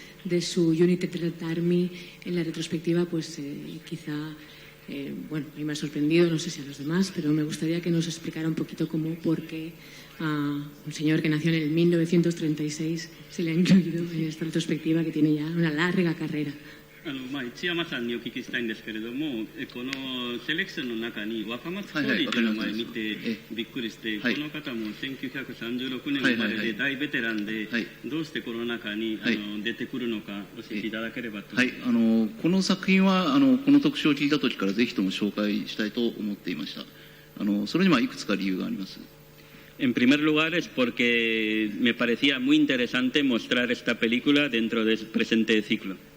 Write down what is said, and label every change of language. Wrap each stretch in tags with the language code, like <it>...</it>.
<es>de su United Red Army en la retrospectiva, pues quizá, bueno, a mí me ha sorprendido, no sé si a los demás, pero me gustaría que nos explicara un poquito cómo, por qué a un señor que nació en el 1936 se le ha incluido en esta retrospectiva que tiene ya una larga carrera.</es> <ja>市山さんにお聞きしたいんですけれども、このセレクションの中に若松総理という名前を見てびっくりして、この方も1936年生まれで大ベテランで、どうしてこの中に出てくるのか教えていただければと思います。この作品はこの特集を聞いた時からぜひとも紹介したいと思っていました。それにはいくつか理由があります。</ja> <es>En primer lugar es porque me parecía muy interesante mostrar esta película dentro del presente ciclo.</es>